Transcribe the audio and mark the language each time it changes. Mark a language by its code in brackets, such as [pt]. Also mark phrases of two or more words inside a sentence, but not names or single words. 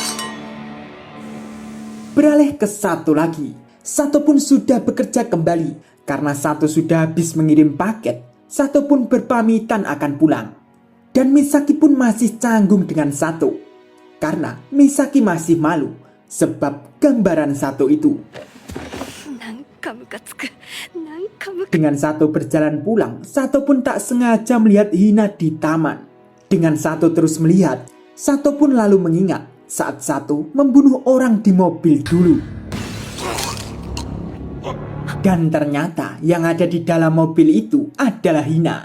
[id] Beralih ke satu lagi. Satu pun sudah bekerja kembali. Karena satu sudah habis mengirim paket, satu pun berpamitan akan pulang. Dan Misaki pun masih canggung dengan satu. Karena Misaki masih malu sebab gambaran satu itu. [ja] なんかムカつく。なんかムカ [id] Dengan satu berjalan pulang, satu pun tak sengaja melihat Hina di taman. Dengan satu terus melihat, satu pun lalu mengingat saat satu membunuh orang di mobil dulu. Dan ternyata yang ada di dalam mobil itu adalah Hina.